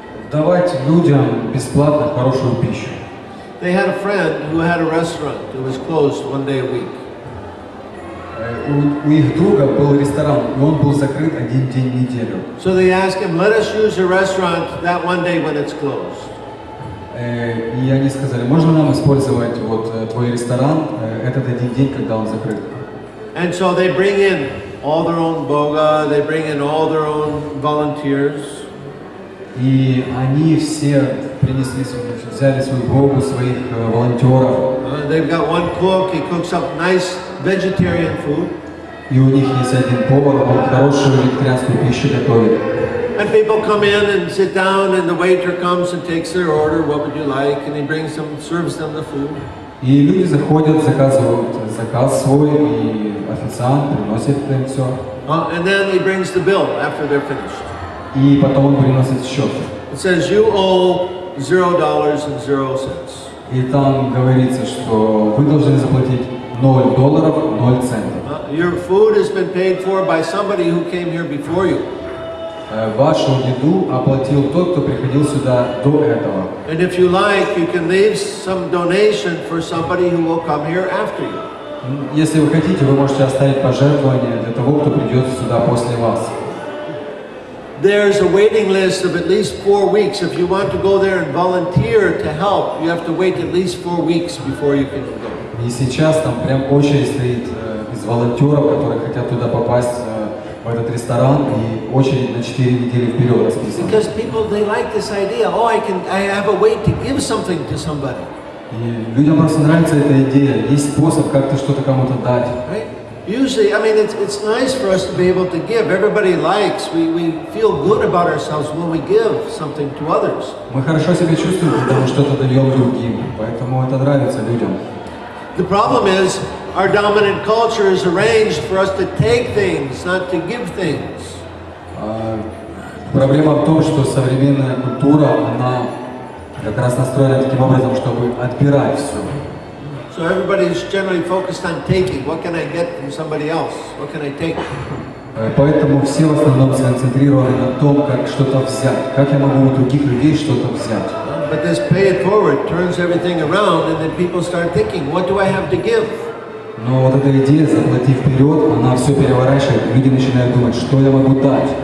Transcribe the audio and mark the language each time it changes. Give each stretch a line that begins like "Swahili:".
Russian: Давать людям бесплатно хорошую пищу.
English: They had a friend who had a restaurant. It was closed one day a week.
Russian: У их друга был ресторан, и он был закрыт один день в неделю.
English: So they asked him, let us use your restaurant that one day when it's closed.
Russian: И они сказали, можно нам использовать вот твой ресторан этот один день, когда он закрыт.
English: And so they bring in all their own boga, they bring in all their own volunteers.
Russian: И они все принесли, взяли свою богу, своих волонтеров.
English: They've got one cook, he cooks up nice vegetarian food.
Russian: И у них есть один повар, он хорошую вегетарианскую пищу готовит.
English: And people come in and sit down, and the waiter comes and takes their order. What would you like? And he brings them, serves them the food.
Russian: И люди заходят, заказывают заказ свой, и официант приносит им все.
English: And then he brings the bill after they're finished.
Russian: И потом он приносит счет.
English: It says you owe $0.00.
Russian: И там говорится, что вы должны заплатить $0, 0 центов.
English: Your food has been paid for by somebody who came here before you.
Russian: Вашу еду оплатил тот, кто приходил сюда до этого.
English: And if you like, you can leave some donation for somebody who will come here after you.
Russian: Если вы хотите, вы можете оставить пожертвование для того, кто придет сюда после вас.
English: There's a waiting list of at least 4 weeks. If you want to go there and volunteer to help, you have to wait at least 4 weeks before you can go.
Russian: И сейчас там прям очередь стоит из волонтеров, которые хотят туда попасть в этот ресторан, и очередь на 4 недели вперед расписана.
English: Because people, they like this idea. Oh, I have a way to give something to somebody.
Russian: И людям просто нравится эта идея. Есть способ как-то что-то кому-то дать.
English: Right? Usually, I mean, it's nice for us to be able to give. Everybody likes. We feel good about ourselves when we give something to others.
Russian: Мы хорошо себя чувствуем, когда мы что-то даем другим, поэтому это нравится людям.
English: The problem is, our dominant culture is arranged for us to take things, not to give things.
Russian: Проблема в том, что современная культура, она как раз настроена таким образом, чтобы отбирать все.
English: So everybody's generally focused on taking. What can I get from somebody else? What can I take?
Russian: Поэтому все в основном сконцентрированы на том, как что-то взять, как я могу у других людей что-то взять.
English: But this pay it forward turns everything around, and then people start thinking, what do I have to give?
Russian: Но вот эта идея «заплати вперед», она все переворачивает, и люди начинают думать, что я могу дать.